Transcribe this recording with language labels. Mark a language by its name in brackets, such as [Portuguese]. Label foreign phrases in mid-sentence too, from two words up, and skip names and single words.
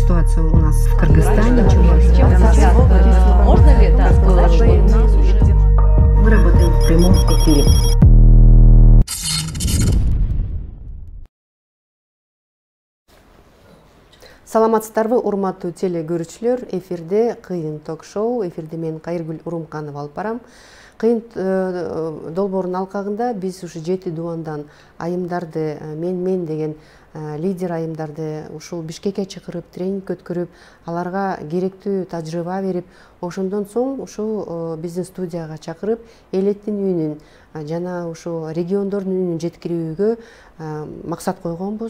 [Russian] находится у нас в Кыргызстане. Можно ли это сказать, что Мы работаем в прямом эфире. [Kyrgyz] Саламатсыздарбы, урматтуу теле көрүүчүлөр, эфирде кыйын ток-шоу, эфирде мен Кайыргүл Урумканова алып барам. Кыйын долбоорунун алкагында биз ушу 7 дубандан айымдарды, мен деген лидер айымдарды ушул Бишкекке чакырып, тренинг өткөрүп, аларга керектүү тажрыйба берип, ошондон соң ушул биздин студияга чакырып, элеттин үнүн жана ушул региондордун үнүн жеткирүүгө максат койгонбуз.